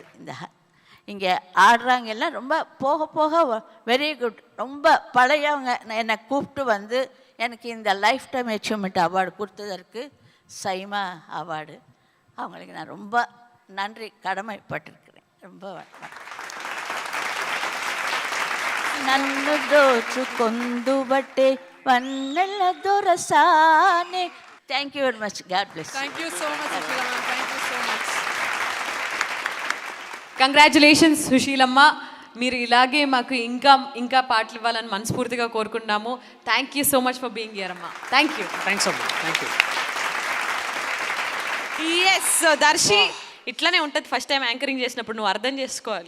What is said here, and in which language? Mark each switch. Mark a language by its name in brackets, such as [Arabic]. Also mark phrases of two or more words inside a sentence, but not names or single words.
[Tamil] இந்த இங்கே ஆடுறாங்க எல்லாம் ரொம்ப போக போக [English] very good. [Tamil] ரொம்ப பழையவங்க என்னை கூப்பிட்டு வந்து எனக்கு இந்த [English] lifetime achievement award [Tamil] கொடுத்ததற்கு சைமா அவார்டு, அவங்களுக்கு நான் ரொம்ப நன்றி கடமைப்பட்டிருக்கிறேன். [Telugu] ரொம்ப నన్ను దోచుకొందుబట్టే వన్నెల దొరసానే. [English] Thank you very much. God bless. Thank you so much Sushilamma. Thank you so much. Congratulations Sushilamma. [Telugu] మీరు ఇలాగే మాకు ఇంకా పాటలు ఇవ్వాలని మనస్ఫూర్తిగా కోరుకుంటున్నాము. [English] Thank you so much for being here amma. Thank you. Thanks amma. Thank you. [Telugu] ఎస్ దర్శి, ఇట్లానే ఉంటుంది [English] first time anchoring [Telugu] చేసినప్పుడు, నువ్వు అర్థం చేసుకోవాలి.